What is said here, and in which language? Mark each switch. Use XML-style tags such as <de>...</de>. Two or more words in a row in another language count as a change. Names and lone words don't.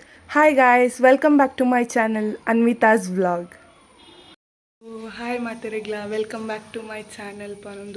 <en>Hi guys, welcome back to my channel Anvita's vlog. Hi ಮಾತೆರೆಗ್ಲ welcome back to my channel ಪನೊಂದು</en>